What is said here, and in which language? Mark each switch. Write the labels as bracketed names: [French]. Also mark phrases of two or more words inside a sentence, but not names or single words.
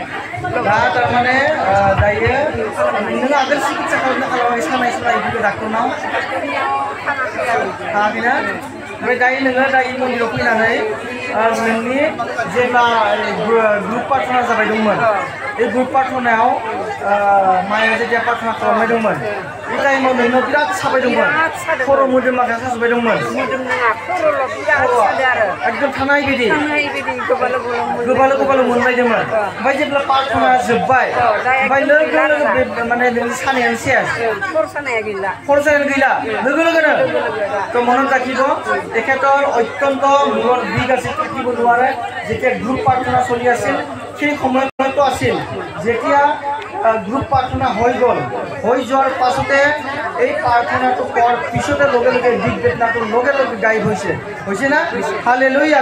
[Bodo] दा थारमाने दायो नों आगोल चिकित्सा खालामनाय सानाय सुनाय डाक्टरनाव थाङाखैना ओमफ्राय दायो नोङो दायो मन्दिराव फैनानै नोंनि जेब्ला ग्रुप प्रार्थना जाबाय दंमोन बे ग्रुप प्रार्थनायाव माया जेब्ला प्रार्थना खालामबाय दंमोन बे टाइमाव नोंनाव बिराद साबाय दंमोन खर' मोदोम माखासे साजोबबाय दंमोन एकदम थानाय बायदि गोबालो गोबालो मोनलायदोंमोन ओमफ्राय जेब्ला प्रार्थना जोब्बाय ओमफ्राय लोगो लोगो माने नोंनि सानायानो सेस खर' सानायानो गैला लोगो लोगोनो [Assamese] তো মনত ৰাখিব তেখেতৰ অত্যন্ত মূৰত বিষ আছিল থাকিব নোৱাৰে যেতিয়া গ্ৰুপ প্ৰাৰ্থনা চলি আছিল সেই সময়তো আছিল যেতিয়া গ্ৰুপ প্ৰাৰ্থনা হৈ গ'ল হৈ যোৱাৰ পাছতে এই প্ৰাৰ্থনাটো কৰাৰ পিছতে লগে লগে বিষ বেদনাটো লগে লগে গায়ব হৈছে না হালেলুয়া